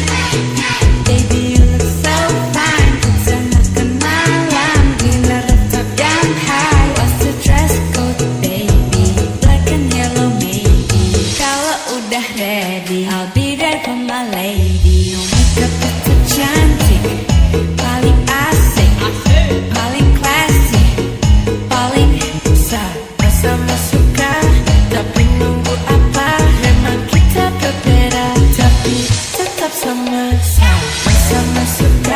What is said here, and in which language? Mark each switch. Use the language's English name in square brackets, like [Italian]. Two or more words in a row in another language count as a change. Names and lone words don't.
[English] Baby you look so fine, [Indonesian] sana kenalan, dinner tetap yang high. [English] What's the dress code baby, black and yellow maybe. [Indonesian] Kalau udah [English] ready, I'll be there for my lady. No makeup [Indonesian] tetap cantik, paling asik, paling classy, paling sama suka. Tapi nunggu apa? Memang kita berbeda, tapi tetap sama suka.